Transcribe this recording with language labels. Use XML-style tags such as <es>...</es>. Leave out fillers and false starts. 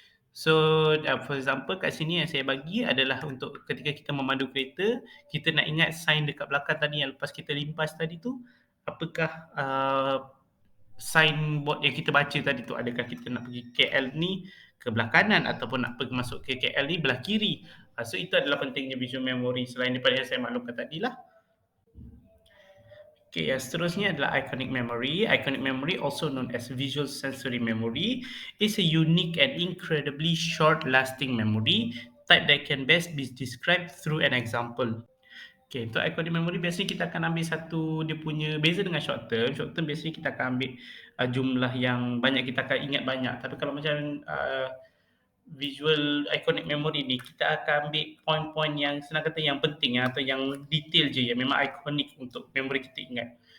<ms>So for example kat sini yang saya bagi adalah untuk ketika kita memandu kereta, kita nak ingat sign dekat belakang tadi yang lepas kita limpas tadi tu, apakah signboard yang kita baca tadi tu, adakah kita nak pergi KL ni ke belah kanan ataupun nak pergi masuk ke KL ni belah kiri. So itu adalah pentingnya visual memory selain daripada yang saya maklumkan tadi lah. Okay, yang seterusnya adalah iconic memory.</ms> <en>Iconic memory, also known as visual sensory memory, is a unique and incredibly short-lasting memory type that can best be described through an example.</en> <ms>Okay, untuk iconic memory biasanya kita akan ambil satu, dia punya beza dengan short term. Short term biasanya kita akan ambil jumlah yang banyak, kita akan ingat banyak. Tapi kalau macam visual iconic memory ni, kita akan ambil poin-poin yang senang kata yang penting atau yang detail je, yang memang ikonik untuk memori kita ingat.</ms>